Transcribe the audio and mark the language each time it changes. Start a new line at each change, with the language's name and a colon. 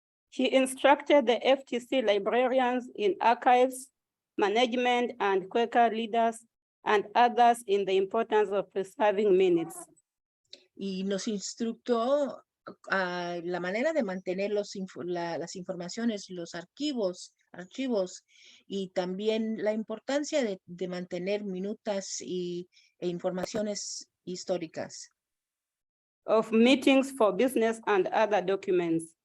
English: He instructed the FTC librarians in archives, management, and Quaker leaders and others in the importance of preserving minutes.
Spanish: Y nos instructó la manera de mantener las informaciones, los archivos, y también la importancia de mantener minutas e informaciones históricas.
English: Of meetings for business and other documents.